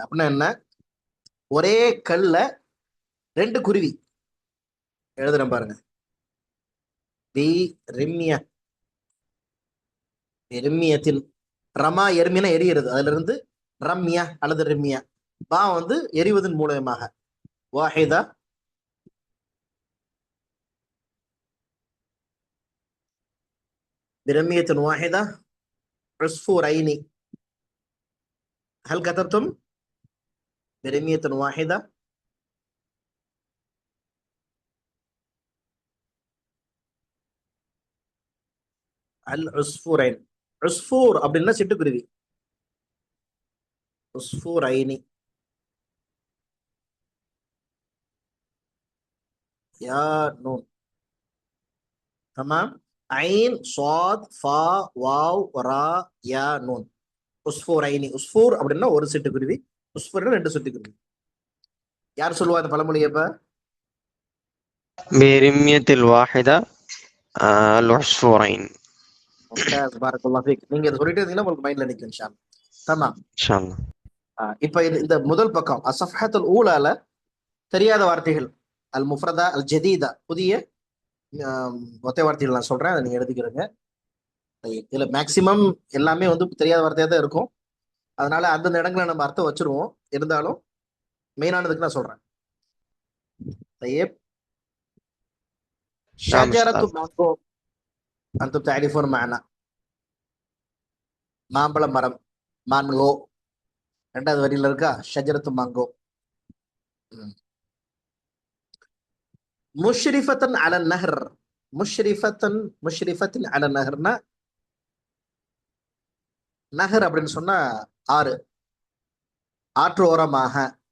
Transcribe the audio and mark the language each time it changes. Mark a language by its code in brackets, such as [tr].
[ta] அப்படின்னா என்ன? ஒரே கல்ல ரெண்டு குருவி. எழுதுறேன் பாருங்க. பி ரிம்மிய, ரிம்மியத்தின். ரமா எர்மினா எரிகிறது, அதுல இருந்து ரம்யா அல்லது ரிம்மியா. பா வந்து எரிவதன் மூலமாக. [ar] வாஹிதா برمية واحدة عصفورين. هل كتبتم برمية واحدة؟ العصفورين. [ta] عصفور அப்படின்னா சிட்டுக்குருவி. [ar] عصفورين. يا نون. تمام. عين صاد فا واو ரா யா நூன். உஸ்ஃபூரைனி. [ta] உஸ்ஃபூர் அப்படின்னா ஒரு சிட்டுக்குருவி, உஸ்ஃபூர்னா ரெண்டு சிட்டுக்குருவி. யார் சொல்லுவா இந்த பழமொழியை? இப்ப [ar] برمية الواحدة العصفورين. மும்தாஸ், பாரக்கல்லாஹு ஃபீக். [ta] நீங்க இதை சொல்லிட்டு இருந்தீங்கன்னா உங்களுக்கு மைண்ட்ல நிக்கும் இன்ஷா அல்லாஹ். [ar] தமாம். إن شاء الله. [ta] இப்ப இந்த முதல் பக்கம் அஸ்ஸஃபஹத்துல் ஊலால தெரியாத வார்த்தைகள், அல் முஃப்ரதா அல் ஜதீதா, புதிய ஒத்தை வார்த்தைகள் நான் சொல்றேன், அதை நீங்க எழுதிக்கிறங்க. இதுல மேக்சிமம் எல்லாமே வந்து தெரியாத வார்த்தையா தான் இருக்கும். அதனால அந்தந்த இடங்களை நம்ம அர்த்தம் வச்சிருவோம். இருந்தாலும் மெயினானதுக்கு நான் சொல்றேன். طيب. [ar] شجرة مانجو أنتم تعرفون معنى. [ta] மாம்பழ மரம், மான்கோ. ரெண்டாவது வரியில இருக்கா ஷஜரத்து மாங்கோ. முஷ்ரிஃபத்தன் அல நஹர். முஷ்ரிஃபத்தின் அல நஹர்னா, நஹர் அப்படின்னு சொன்னா ஆறு, ஆற்று ஓரமாக.